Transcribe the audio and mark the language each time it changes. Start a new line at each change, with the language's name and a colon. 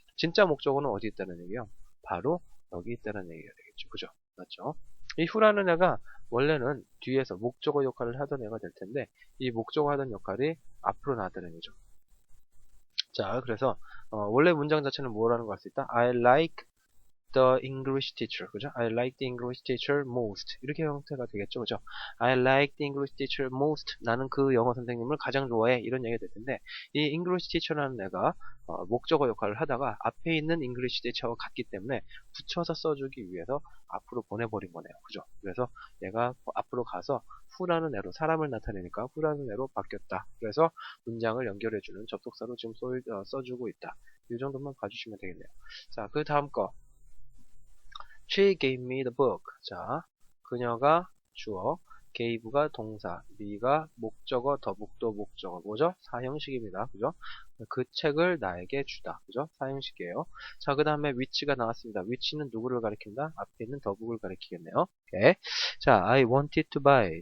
Korean: 진짜 목적어는 어디 있다는 얘기요? 바로 여기 있다는 얘기가 되겠죠. 그죠? 맞죠? 이 who라는 애가 원래는 뒤에서 목적어 역할을 하던 애가 될 텐데 이 목적어 하던 역할이 앞으로 나왔다는 얘기죠. 자, 그래서 원래 문장 자체는 뭐라는 걸 알 수 있다?
English: I like the English teacher.
Korean: 그죠?
English: I like the English teacher most.
Korean: 이렇게 형태가 되겠죠. 그죠?
English: I like the English teacher most.
Korean: 나는 그 영어 선생님을 가장 좋아해. 이런 얘기가 될 텐데, 이 English teacher라는 애가 목적어 역할을 하다가 앞에 있는 English teacher와 같기 때문에 붙여서 써주기 위해서 앞으로 보내버린 거네요. 그죠? 그래서 얘가 앞으로 가서 who라는 애로 사람을 나타내니까 who라는 애로 바뀌었다. 그래서 문장을 연결해주는 접속사로 지금 써주고 있다. 이 정도만 봐주시면 되겠네요. 자, 그 다음 거.
English: She gave me the book.
Korean: 자, 그녀가 주어. gave가 동사, be가 목적어, 더북도 목적어, 뭐죠? 사형식입니다. 그죠? 그 책을 나에게 주다. 그죠? 사형식이에요. 자, 그 다음에 which가 나왔습니다. which는 누구를 가리킨다? 앞에 있는 더북을 가리키겠네요. 오케이. 자,
English: I wanted to buy.